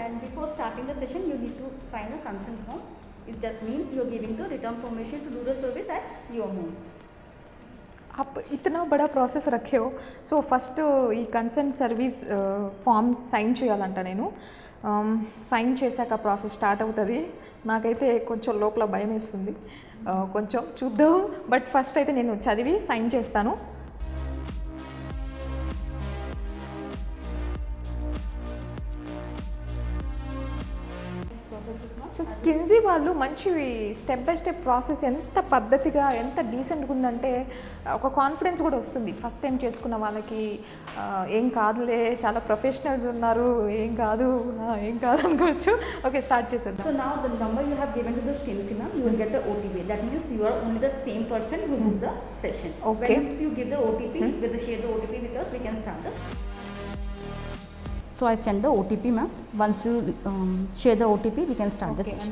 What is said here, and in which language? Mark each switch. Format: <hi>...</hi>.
<en>And before starting the session, you need to sign a consent form. It that means you are giving the return permission to do the service at your home.</en> <hi>आप इतना बड़ा process रखे हो</hi> <te>so first ఈ consent service forms sign చేయాలంట నేను sign చేశాక process start అవుతుంది నాకైతే కొంచెం లోపల భయం వేస్తుంది కొంచెం చూద్దాం బట్ ఫస్ట్ అయితే నేను చదివి సైన్ చేస్తాను సో స్కిన్జీ వాళ్ళు మంచి స్టెప్ బై స్టెప్ ప్రాసెస్ ఎంత పద్ధతిగా ఎంత డీసెంట్గా ఉందంటే ఒక కాన్ఫిడెన్స్ కూడా వస్తుంది ఫస్ట్ టైం చేసుకున్న వాళ్ళకి ఏం కాదులే చాలా ప్రొఫెషనల్స్ ఉన్నారు ఏం కాదు అనుకోవచ్చు ఓకే స్టార్ట్ చేసేద్దాం</te> <en>So now the number you have given to the Skinsy ma'am, you will get the OTP. That means you are only the same person who booked the session. Okay. Once you give the OTP, you will share the OTP with us, we can start the. So I send the OTP ma'am. Once you share the OTP, we can start the session.</en>